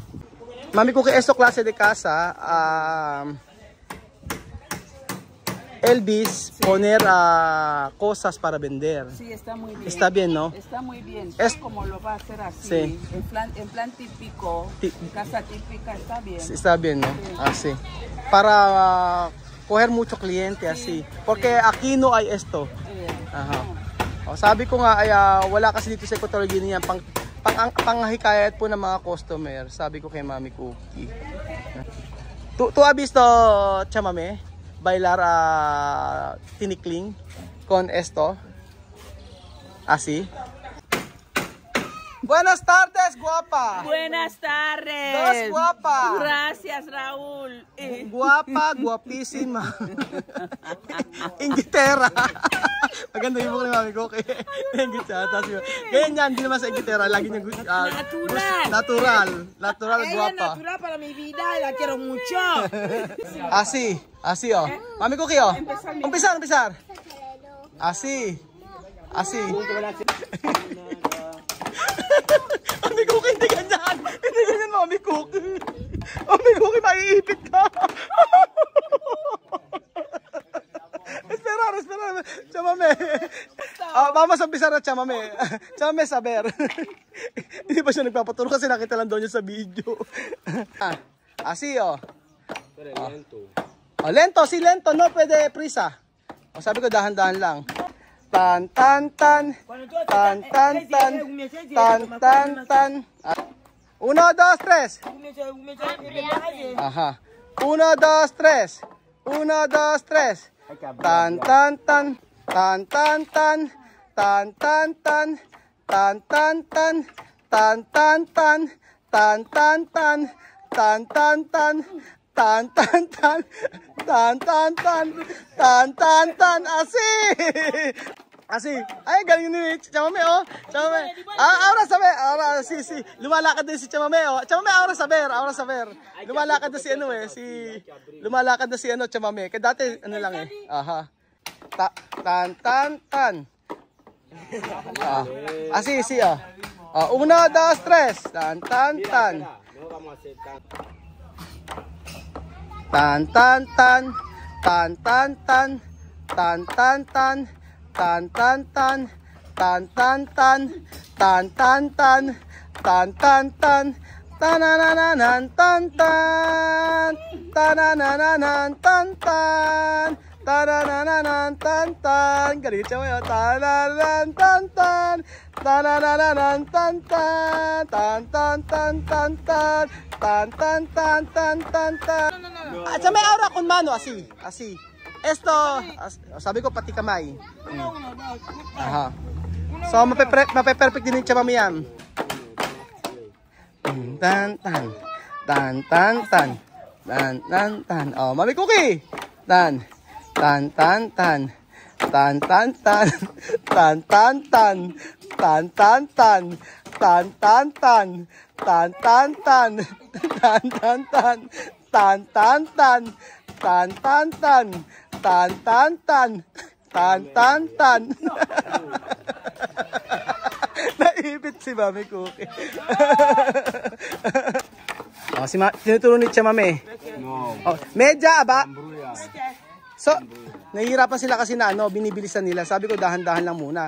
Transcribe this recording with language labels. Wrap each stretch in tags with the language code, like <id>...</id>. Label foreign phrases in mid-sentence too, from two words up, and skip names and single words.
<es>Mami Cookie, esto clase de casa, Elvis, poner cosas para vender. Sí, está muy bien. Está bien, ¿no? Está muy bien. Es como lo va a hacer así, sí. en plan típico, casa típica, está bien. Sí, está bien, ¿no? Sí. Así. Para coger mucho cliente, así. Porque aquí no hay esto. Ajá.</es> <tl>O, sabi ko nga, ay, wala kasi dito sa Equatorial Guinea panghikayat po ng mga customer. Sabi ko kay Mami Cookie.</tl> <es>¿Tú has visto, chamame, bailar tinikling con esto? Así. Buenas tardes, guapa. Buenas tardes. Dos guapa. Gracias, Raúl. Guapa, guapísima.</es> <tl>Ingitera. Maganda yung buko ni Mami Cookie. Ingitera. Ganyan, hindi naman sa Ingitera. Lagi niya natural, guapa.</tl> <es>Natural para mi vida, la quiero mucho. Así, oh. Mami Cookie, oh. Empezar. Así.</es> <tl>Mami Cookie, hindi ganyan. Hindi ganyan, Mami Cookie. Mami Cookie, maiipit ka.</tl> <es>Esperar. Chamame. Vamos a empezar na chamame. Chamame saber.</es> <tl>Hindi pa siya nagpapaturo kasi nakita lang daw niya sa video.</tl> <es>Así, oh. Oh, lento, si lento, no pwede prisa.</es> <tl>O, sabi ko dahan-dahan lang. Tan tan tan. Tan tan tan. Tan tan tan. 1, 2, 3. Aha. 1, 2, 3. 1, 2, 3. Tan tan tan. Tan tan tan. Tan tan tan. Tan tan tan. Tan tan tan. Tan tan tan. Tan tan tan. Tan tan tan. Tan tan tan. Tan tan tan.</tl> <es>Asi.</es> <tl>Ay, galing ni Chamame, oh. Chamame.</tl> <es>Ahora saber. Ahora, si.</es> <tl>Lumalakad din si Chamame, oh.</tl> <es>Chamame, ahora saber.</es> <tl>Lumalakad na si ano eh. Lumalakad na si ano, Chamame. Kaya dati, ano lang eh. Aha. Tan, tan, tan.</tl> <es>Si, oh. 1, 2, 3. Tan, tan, tan. Tan, tan, tan. Tan, tan, tan. Tan, tan, tan. Tan tan tan, tan tan tan, tan tan tan, tan tan tan, tanananan tan tan, tanananan tan tan, tanananan tan tan.</es> <tl>Galing siya mo yun. Tanananan tan tan, tanananan tan tan, tan tan tan tan tan, tan tan tan tan tan tan. At sa may aura</tl> <es>kun mano, asi. Esto,</es> <tl>sabi ko pati kamay. Aha. So, mape-perfect din yung Chamame yan. Tan, tan. Tan, tan, tan. Tan, tan, tan. Oh, Mami Cookie. Tan. Tan, tan, tan. Tan, tan, tan. Tan, tan, tan. Tan, tan, tan. Tan, tan, tan. Tan, tan, tan. Tan, tan, tan. Tan, tan, tan. Tan, tan, tan. Tan, tan, tan. Tan, tan, tan. Naipit si Mami Cookie. Tinuturo ni Chamame. Oh, medya ba? So, nahihirapan sila kasi na ano, binibilisan nila. Sabi ko dahan-dahan lang muna.</tl>